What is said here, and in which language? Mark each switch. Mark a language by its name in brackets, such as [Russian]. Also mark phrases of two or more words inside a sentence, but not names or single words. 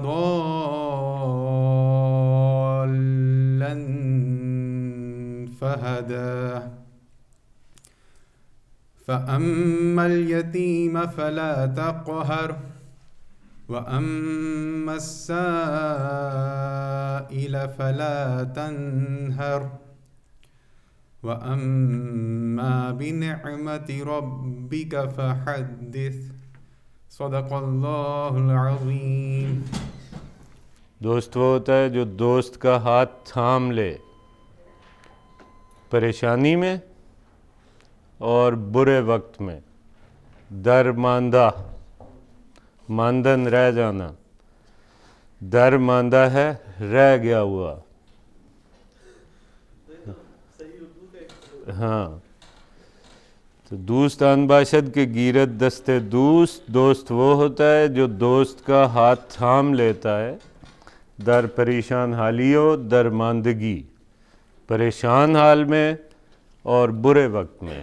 [Arabic] ضالا فهدى فأما اليتيم فلا تقهر وأما السائل فلا تنهر وأما بنعمة ربك فحدث صدق اللہ العظیم. [Urdu] دوست وہ ہوتا ہے جو دوست کا ہاتھ تھام لے پریشانی میں اور برے وقت میں. درماندہ، ماندن رہ جانا، درماندہ ہے رہ گیا ہوا. ہاں، تو [Persian] دوست آن باشد کے گیرت دستے دوست. [Urdu] دوست وہ ہوتا ہے جو دوست کا ہاتھ تھام لیتا ہے در پریشان حالیوں، درماندگی، پریشان حال میں اور برے وقت میں.